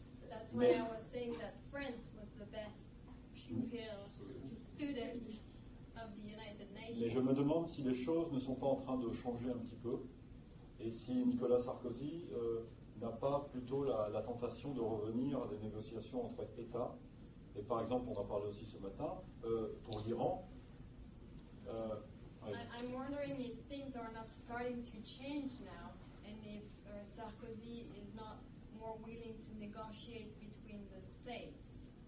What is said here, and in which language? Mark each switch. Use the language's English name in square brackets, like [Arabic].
[English] That's why I was saying that France was the best pupil student of the United Nations. [French] Mais je me demande si les choses ne sont pas en train de changer un petit peu, et si Nicolas Sarkozy n'a pas plutôt la tentation de revenir à des négociations entre États. Et par exemple, on en parlait aussi ce matin, pour l'Iran. [English] I'm wondering if things are not starting to change now, and if Sarkozy is not more willing to negotiate between the states.